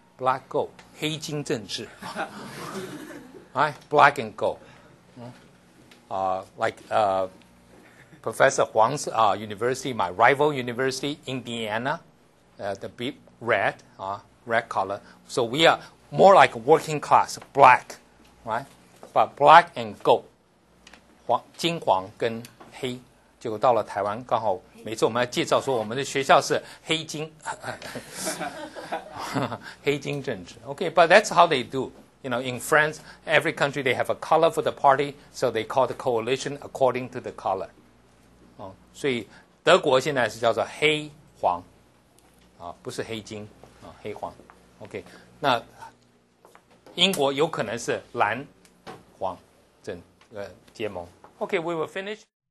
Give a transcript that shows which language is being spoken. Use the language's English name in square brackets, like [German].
[English] Black gold. 黑金政治.Right? Black and gold. Like Professor Huang's university, my rival university, Indiana, the big red color. So we are more like working class, black, right? But black and gold, [Chinese] 金黄跟黑，结果到了台湾，刚好每次我们要介绍说我们的学校是黑金，黑金政治。 [English] Okay, but that's how they do. In France, every country they have a color for the party, so they call the coalition according to the color. [Chinese] 所以德国现在是叫做黑黄，不是黑金，黑黄。 OK, 那英国有可能是蓝黄结盟。 [English] Okay, we will finish.